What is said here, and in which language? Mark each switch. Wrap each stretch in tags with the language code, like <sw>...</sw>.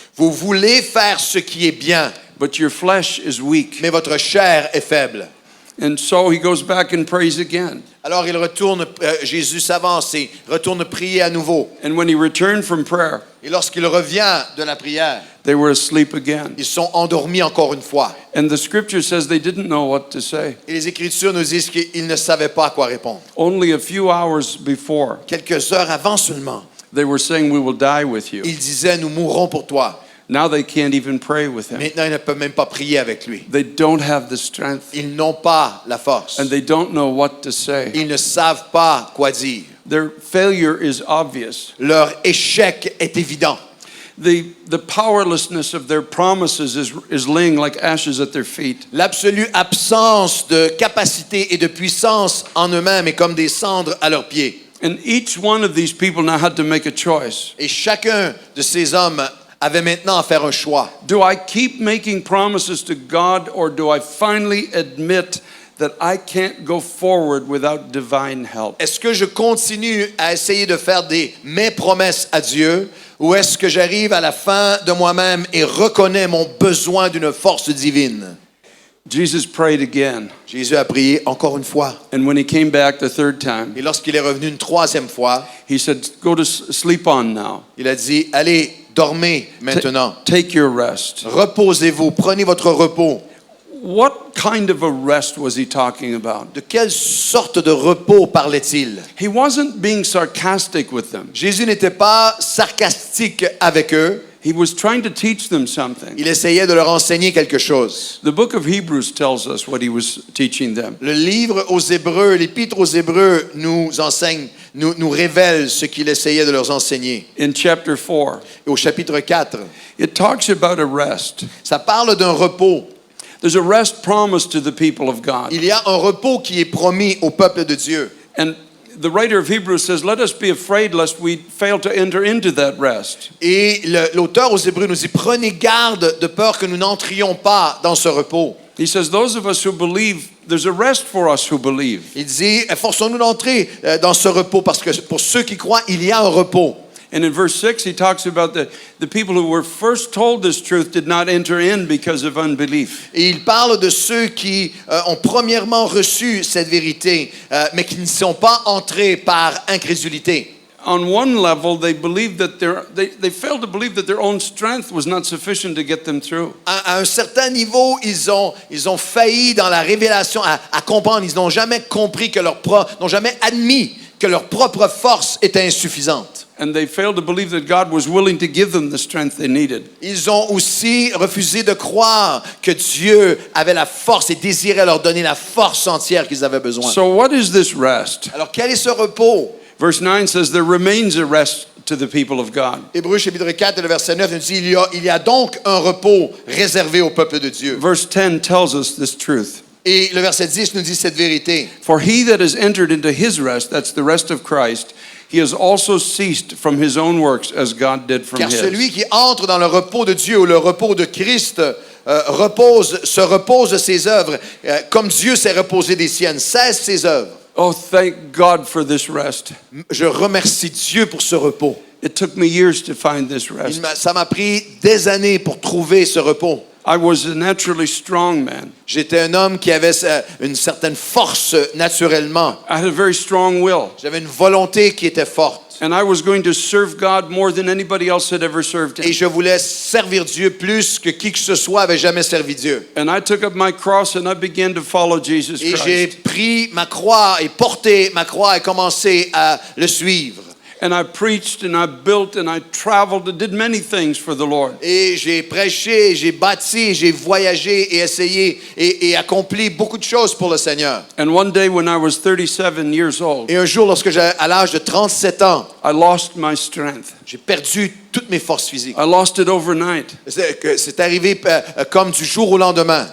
<fr>Vous voulez faire ce qui est bien,</fr> <en>but your flesh is weak.</en> <fr>mais votre chair est faible.</fr> <en>And so he goes back and prays again.</en> <fr>Alors il retourne, Jésus s'avance et retourne prier à nouveau.</fr> <en>And when he returned from prayer,</en> <fr>Et lorsqu'il revient de la prière,</fr> <en>they were asleep again.</en> <fr>ils sont endormis encore une fois.</fr> <en>And the scripture says they didn't know what to say.</en> <fr>Et les Écritures nous disent qu'ils ne savaient pas à quoi répondre.</fr> <en>Only a few hours before,</en> <fr>Quelques heures avant seulement,</fr> <en>they were saying, we will die with you.</en> <fr>ils disaient, nous mourrons pour toi.</fr> <en>Now they can't even pray with him.</en> <fr>Maintenant, ils ne peuvent même pas prier avec lui.</fr> <en>They don't have the strength,</en> <fr>Ils n'ont pas la force.</fr> <en>and they don't know what to say.</en> <fr>Ils ne savent pas quoi dire.</fr> <en>Their failure is obvious.</en> <fr>Leur échec est évident.</fr> <en>The powerlessness of their promises is laying like ashes at their feet.</en> <fr>L'absolue absence de capacité et de puissance en eux-mêmes est comme des cendres à leurs pieds.</fr> <en>And each one of these people now had to make a choice.</en> <fr>Et chacun de ces hommes avait maintenant à faire un choix.</fr> <en>Do I keep making promises to God, or do I finally admit that I can't go forward without divine help?</en> <fr>Est-ce que je continue à essayer de faire mes promesses à Dieu, ou est-ce que j'arrive à la fin de moi-même et reconnais mon besoin d'une force divine?</fr> <en>Jesus prayed again.</en> <fr>Jésus a prié encore une fois.</fr> <en>And when he came back the third time,</en> <fr>Et lorsqu'il est revenu une troisième fois,</fr> <en>he said, go to sleep on now.</en> <fr>il a dit, allez, dormez maintenant.</fr> <en>Take your rest.</en> <fr>Reposez-vous, prenez votre repos.</fr> <en>What kind of a rest was he talking about?</en> <fr>De quelle sorte de repos parlait-il?</fr> <en>He wasn't being sarcastic with them.</en> <fr>Jésus n'était pas sarcastique avec eux.</fr> <en>He was trying to teach them something.</en> <fr>Il essayait de leur enseigner quelque chose.</fr> <en>The book of Hebrews tells us what he was teaching them.</en> <fr>Le livre aux Hébreux, l'épître aux Hébreux nous enseigne, nous révèle ce qu'il essayait de leur enseigner.</fr> <en>In chapter 4,</en> <fr>Et au chapitre 4,</fr> <en>it talks about a rest.</en> <fr>ça parle d'un repos.</fr> <en>There's a rest promised to the people of God.</en> <fr>Il y a un repos qui est promis au peuple de Dieu.</fr> <en>And the writer of Hebrews says, let us be afraid lest we fail to enter into that rest.</en> <fr>Et l'auteur aux Hébreux nous dit, prenez garde de peur que nous n'entrions pas dans ce repos.</fr> <en>He says, those of us who believe, there's a rest for us who believe.</en> <fr>Il dit, efforçons-nous d'entrer dans ce repos parce que pour ceux qui croient, il y a un repos.</fr> <en>And in verse 6, he talks about the people who were first told this truth did not enter in because of unbelief.</en> <fr>Et il parle de ceux qui ont premièrement reçu cette vérité, mais qui ne sont pas entrés par incrédulité.</fr> <en>On one level, they believed that they failed to believe that their own strength was not sufficient to get them through.</en> <fr>À un certain niveau, ils ont failli dans la révélation à comprendre. Ils n'ont jamais compris n'ont jamais admis que leur propre force était insuffisante.</fr> <en>And they failed to believe that God was willing to give them the strength they needed.</en> <fr>Ils ont aussi refusé de croire que Dieu avait la force et désirait leur donner la force entière qu'ils avaient besoin.</fr> <en>So what is this rest?</en> <fr>Alors, quel est ce repos?</fr> <en>Verse 9 says there remains a rest to the people of God.</en> <fr>Hébreux chapitre 4 et le verset 9 nous dit il y a donc un repos réservé au peuple de Dieu.</fr> <en>Verse 10 tells us this truth.</en> <fr>Et le verset 10 nous dit cette vérité.</fr> <en>For he that has entered into his rest, that's the rest of Christ, he has also ceased from his own works as God did from</en> <fr>Car</fr> <en>his.</en> <fr>celui qui entre dans le repos de Dieu ou le repos de Christ se repose de ses œuvres comme Dieu s'est reposé des siennes, cesse ses œuvres.</fr> <en>Oh, thank God for this rest.</en> <fr>Je remercie Dieu pour ce repos.</fr> <en>It took me years to find this rest.</en> <fr>Ça m'a pris des années pour trouver ce repos.</fr> <en>I was a naturally strong man.</en> <fr>J'étais un homme qui avait une certaine force naturellement.</fr> <en>I had a very strong will.</en> <fr>J'avais une volonté qui était forte.</fr> <en>And I was going to serve God more than anybody else had ever served</en> <fr>Et</fr> <en>him.</en> <fr>je voulais servir Dieu plus que qui que ce soit avait jamais servi Dieu.</fr> <en>And I took up my cross and I began to follow Jesus</en> <fr>Et j'ai</fr> <en>Christ.</en> <fr>pris ma croix et porté ma croix et commencé à le suivre.</fr> <en>And I preached and I built and I traveled and did many things for the Lord.</en> <fr>Et j'ai prêché, j'ai bâti, j'ai voyagé et essayé et accompli beaucoup de choses pour le Seigneur.</fr> <en>And one day when I was 37 years old,</en> <fr>Et un jour, lorsque j'avais à l'âge de 37 ans,</fr> <en>I lost my strength.</en> <fr>j'ai perdu toutes mes forces physiques.</fr> <en>I lost it overnight.</en> <fr>C'est arrivé comme du jour au lendemain.</fr>